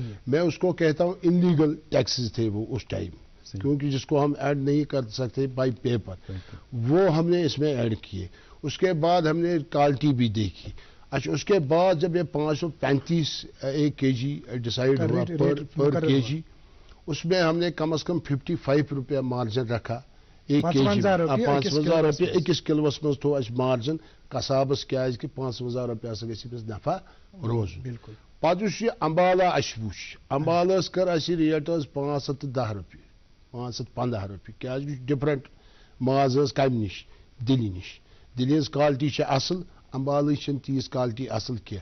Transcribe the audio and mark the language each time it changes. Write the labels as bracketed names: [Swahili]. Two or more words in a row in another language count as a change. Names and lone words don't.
[Urdu] میں اس کو کہتا ہوں [English] illegal taxes [Urdu] تھے وہ اس ٹائم, کیونکہ جس کو ہم ایڈ نہیں کر سکتے [English] by paper, [Urdu] وہ ہم نے اس میں ایڈ کیے. اس کے بعد ہم نے کوالٹی بھی دیکھی. اچھا, اس کے بعد جب یہ 535 ایک کے جی ڈیسائیڈ ہوا [English] per KG, [Urdu] اس میں ہم نے کم از کم 55 روپیہ مارجن رکھا. [Kashmiri] 1 کے جی 55 روپیہ أکِس کلوس مز تھو اس مارجن قصابس کیازِ کہ 55 روپیہ ہسا گژھِ أمِس نفع روزُن. بالکل. پتہٕ یُس یہِ امبالا اَسہِ وُچھ, امبالس کٔر اَسہِ ریٹ حظ 510 رۄپیہِ 515 رۄپیہِ, کیازِ یہِ چھُ ڈفرنٹ ماز حظ کمہِ نِش, دِلہِ نِش. دِلہِ ہٕنٛز کالٹی چھِ اصل, امبالٕچ چھنہٕ تیٖژ کالٹی اصل کینٛہہ.